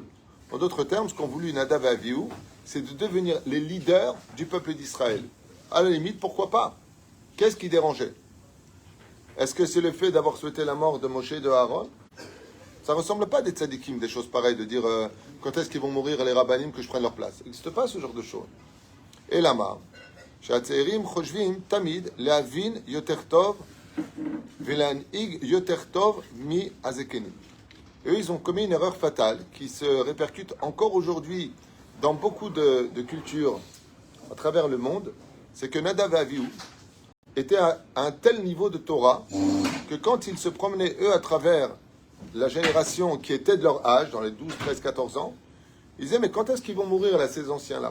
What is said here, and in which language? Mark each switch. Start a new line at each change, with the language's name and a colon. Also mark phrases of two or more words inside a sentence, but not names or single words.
French: En d'autres termes, ce qu'ont voulu Nadav et Avihu, c'est de devenir les leaders du peuple d'Israël. À la limite, pourquoi pas? Qu'est-ce qui dérangeait? Est-ce que c'est le fait d'avoir souhaité la mort de Moshe et de Aaron? Ça ne ressemble pas à des tzadikim, des choses pareilles, de dire quand est-ce qu'ils vont mourir les rabbanim que je prenne leur place. Il n'existe pas ce genre de choses.
Hebrew: Et lama, שהצעירים חושבים תמיד להבין יותר טוב ולהנהיג יותר טוב מהזקנים.
French: Eux, ils ont commis une erreur fatale qui se répercute encore aujourd'hui dans beaucoup de cultures à travers le monde. C'est que Nadav et Avihu étaient à un tel niveau de Torah que quand ils se promenaient, eux, à travers la génération qui était de leur âge, dans les 12, 13, 14 ans, ils disaient, mais quand est-ce qu'ils vont mourir, là, ces anciens-là?